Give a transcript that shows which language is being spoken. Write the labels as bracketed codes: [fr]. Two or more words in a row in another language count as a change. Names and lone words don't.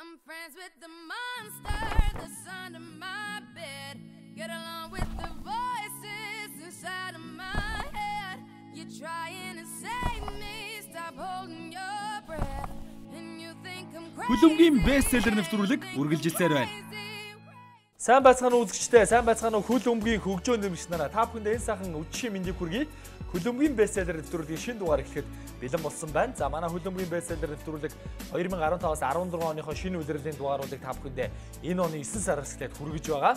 [en] friends with the monster that's under my bed. Get along with the voices inside of my head. You're trying to save me, stop holding your breath. And you think I'm crazy. [mn] Хөлбөмбөгийн бестселлер нэвтрүүлэг үргэлжилсээр байна. Сайн байцгаана уу үзэгчдээ, сайн байцгаана уу хөлбөмбөгийн хөгжөө нэмэгч нараа. Та бүхэнд энэ сайхан өчигшийн мэндийг хүргэе. Хөлбөмбөгийн бестселлер нэвтрүүлгийн шинэ дугаар эхлэхэд бэлэн болсон байна. За манай хөлбөмбөгийн бестселлер нэвтрүүлэг 2015-аас 16 оныхоо шинэ улирлын дугааруудыг та бүхэндээ энэ оны 9 сараас эхлээд хүргэж байгаа.